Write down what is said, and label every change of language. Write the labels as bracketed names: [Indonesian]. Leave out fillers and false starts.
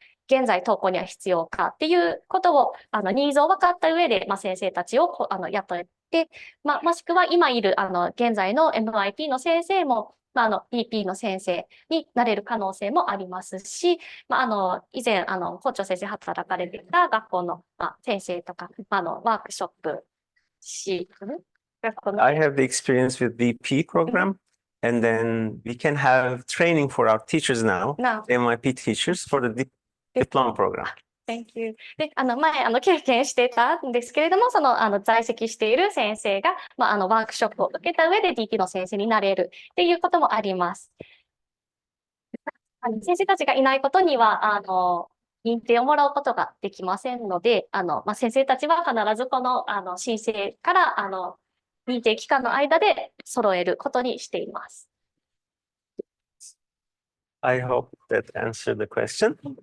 [Japanese] 現在登校には必要かっていうことを、ニーズを分かった上で、先生たちを雇って、もしくは今いる現在の MYP の先生も、PP の先生になれる可能性もありますし、以前、校長先生働かれていた学校の、先生とか、ワークショップし、 [English] I have the experience with VP program, and then we can have training for our teachers now, MIP teachers, for the diploma program. Thank you. [Japanese] で、前、経験してたんですけれども、在籍している先生が、ワークショップを受けた上で DP の先生になれるっていうこともあります。先生たちがいないことには、認定をもらうことができませんので、先生たちは必ずこの、申請から、認定期間の間で揃えることにしています。 [English] I hope that answered the question.